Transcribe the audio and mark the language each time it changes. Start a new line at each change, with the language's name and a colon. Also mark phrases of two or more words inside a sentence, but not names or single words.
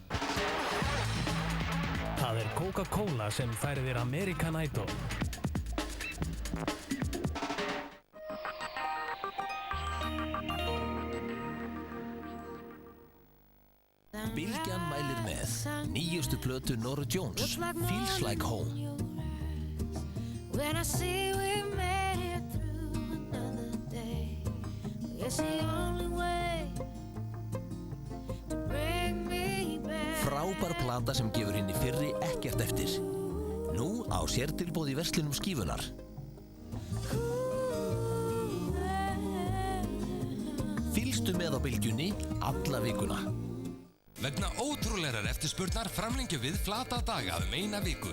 Icelandic: Það Coca-Cola sem færir þér American Idol. Bylgjan mælir með nýjustu plötu Norah Jones, Feels Like Home.
English: When I see we made it through another day, it's the only way to bring me back.
Icelandic: Frábær plata sem gefur henni fyrri ekkert eftir. Nú á sértilboð í verslunum Skífunnar. Fylgstu með á Bylgjunni alla vikuna. Vegna ótrúlegar eftirspurnar framlengjum við flata daga eina viku.